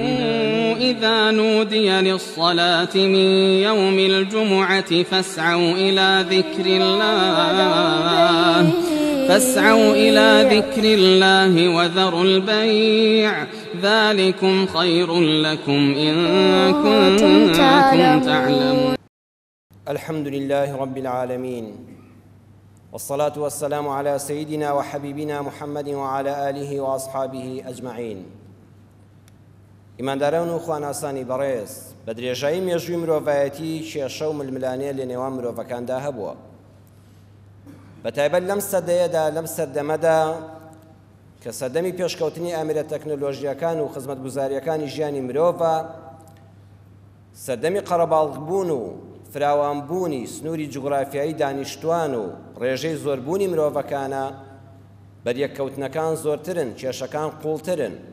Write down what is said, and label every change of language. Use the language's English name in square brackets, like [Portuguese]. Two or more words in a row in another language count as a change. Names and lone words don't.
[Arabic] إذا نودي للصلاة من يوم الجمعة فاسعوا إلى ذكر الله وذروا البيع ذلكم خير لكم إن كنتم تعلمون. الحمد لله رب العالمين، والصلاة والسلام على سيدنا وحبيبنا محمد وعلى آله وأصحابه أجمعين. [Central Kurdish] ئیمانداران و خواناسانی بەڕێز، بە درێژایی مێژووی مرۆڤایەتی کێشە و ململانەیە لە نێوان مرۆڤەکاندا هەبووە. بەتایبەت لەم سەدەیەدا، لەم سەردەمەدا کە سەردەمی پێشکەوتنی ئامرە تەکنۆلۆژیەکان و خزمەتگوزاریەکانی ژیانی مرۆڤە، سەردەمی قەرەباڵغبوون و فراوانبوونی سنووری جوغرافیایی دانیشتوان و ڕێژەی زۆربوونی مرۆڤەکانە، بەریەککەوتنەکان زۆرترن، کێشەکان قوڵترن.